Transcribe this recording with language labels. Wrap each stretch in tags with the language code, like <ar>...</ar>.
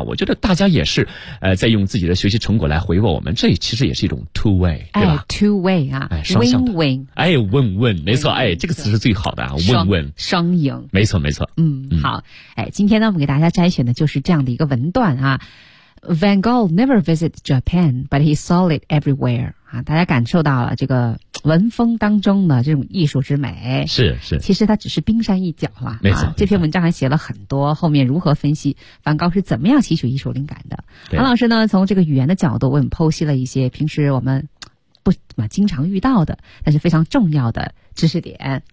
<zh>我觉得大家也是在用自己的学习成果来回报我们，这其实也是一种 two way， 对吧？哎 ，</zh> <en>two way</en> <zh>啊，哎，双向的，</zh> <en>win win，</en> <zh>哎 ，</zh> <en>win win，</en> <zh>没错。哎，这个词是最好的啊，问问双赢，没错没错。嗯，好，哎，今天呢，我们给大家摘选的就是这样的一个文段啊。</zh> <en>Van Gogh never visited Japan, but he saw it everywhere.</en> <zh>啊，大家感受到了这个文风当中的这种艺术之美，是是。其实它只是冰山一角了，没错。这篇文章还写了很多，后面如何分析梵高是怎么样吸取艺术灵感的？韩老师呢，从这个语言的角度，我们剖析了一些平时我们不怎么经常遇到的，但是非常重要的知识点。</zh>